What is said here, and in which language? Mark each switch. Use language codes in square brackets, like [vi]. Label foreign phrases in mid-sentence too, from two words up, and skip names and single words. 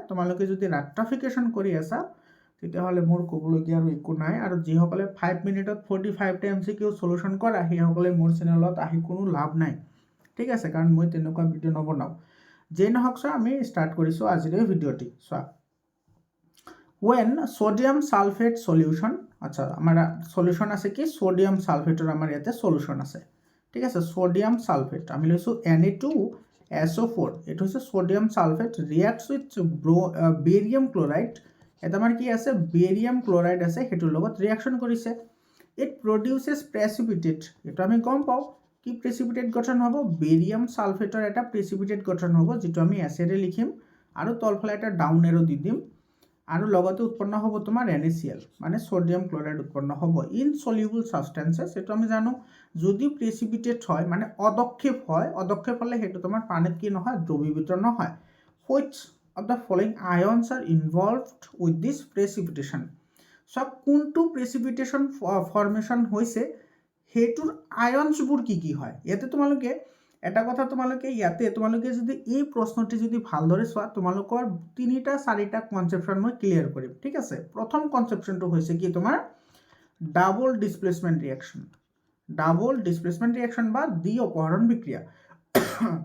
[as] তোমালোকে যদি ৰাট্ৰাফিকেশ্যন কৰি আছা তেতিয়াহ'লে মোৰ ক'বলগীয়া আৰু একো নাই। আৰু যিসকলে 5 মিনিটত 45টা MCQ সলিউশ্যন কৰা সেইসকলে মোৰ চেনেলত আহি কোনো লাভ নাই, ঠিক আছে, কাৰণ মই তেনেকুৱা ভিডিঅ' নবনাওঁ। যেই নহওক চোৱা আমি ষ্টাৰ্ট কৰিছোঁ আজিৰ এই ভিডিঅ'টি। চোৱা, [en] when sodium sulfate solution, [as] আচ্ছা আমাৰ সলিউশ্যন আছে কি সোডিয়াম সালফেটৰ আমাৰ ইয়াতে সলিউশ্যন আছে, ঠিক আছে। সোডিয়াম সালফেট আমি লৈছোঁ Na2SO4, এইটো হৈছে সোডিয়াম সালফেট [en] reacts with barium chloride. [as] এটা আমাৰ কি আছে বেৰিয়াম ক্লৰাইড আছে সেইটোৰ লগত ৰিয়াকশ্যন কৰিছে। [en] it produces precipitate, [as] এইটো আমি গম পাওঁ কি প্ৰেচিপিটেট গঠন হ'ব, বেৰিয়াম সালফেটৰ এটা প্ৰেচিপিটেট গঠন হ'ব যিটো আমি এছেৰে লিখিম আৰু তলফালে এটা [en] down arrow [as] দি দিম। আৰু লগতে উৎপন্ন হ'ব তোমাৰ NaCl মানে সোডিয়াম ক্লৰাইড উৎপন্ন হ'ব। [en] insoluble substances, [as] এইটো আমি জানো যদি প্ৰেচিপিটেট হয় মানে অদক্ষেপ হয়, অদক্ষেপ হ'লে সেইটো তোমাৰ পানীত কি নহয় দ্ৰৱীভূত নহয়। [en] হুইচ of the following ions are involved with this precipitation? [as] So কোনটো [en] precipitation formation [as] হৈছে সেইটোৰ আয়নছবোৰ কি কি হয়। ইয়াতে তোমালোকে এটা কথা তোমালোকে ইয়াতে তোমালোকে যদি এই প্ৰশ্নটি যদি ভালদৰে চোৱা তোমালোকৰ 3-4টা কনচেপশ্যন মই ক্লিয়াৰ কৰিম, ঠিক আছে। প্ৰথম কনচেপশ্যনটো হৈছে কি তোমাৰ [en] double displacement reaction, double displacement reaction [as] বা দ্বি অপহৰণ বিক্ৰিয়া।